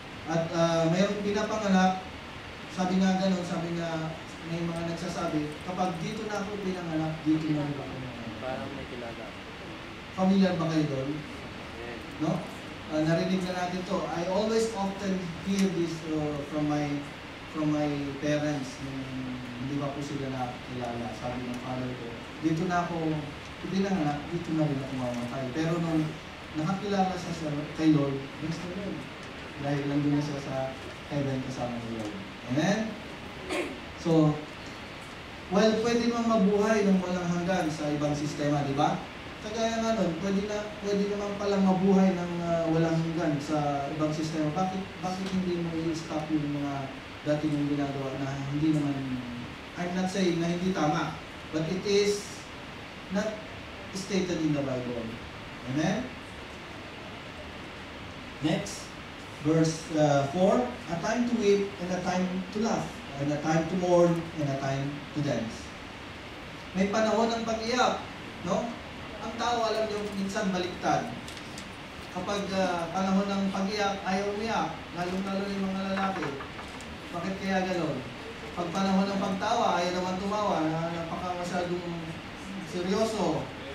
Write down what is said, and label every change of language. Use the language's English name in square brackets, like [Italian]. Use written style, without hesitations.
[Filipino] At mayroong pinapanganak, sabi nga may mga nagsasabi, kapag dito na ako pinanganak, dito na ako pinanganak. Parang may kilala. Familiar ba kayo doon? No? Narinig na natin to. [English] I always often hear this from my parents. [Filipino] Hindi ba po sila nakilala? Sabi ng father ko, dito na ako pinanganak, dito na rin ako mamatay. Pero nung nakakilala siya kay Lord, [English] bless the Lord. [Filipino] Dahil nandun na siya sa heaven kasama ni Lord. Amen? So, well, pwede naman mabuhay ng walang hanggan sa ibang sistema, di ba? Kagaya nga nun, pwede naman palang mabuhay ng walang hanggan sa ibang sistema. Bakit hindi mo i-stop yung mga dati mong ginagawa na hindi naman, [English] I'm not saying [Filipino] na hindi tama, [English] but it is not stated in the Bible. [Filipino] Amen? [English] Next, verse 4, a time to weep and a time to laugh, and a time to mourn and a time to dance. [Filipino] May panahon ng pag-iyak, no? Ang tao, alam niyo, minsan baliktad. Kapag panahon ng pag-iyak, ayaw umiyak, lalong-lalo yung mga lalaki. Bakit kaya gano'n? Pag panahon ng pagtawa, ayaw naman tumawa, na napaka masyadong seryoso.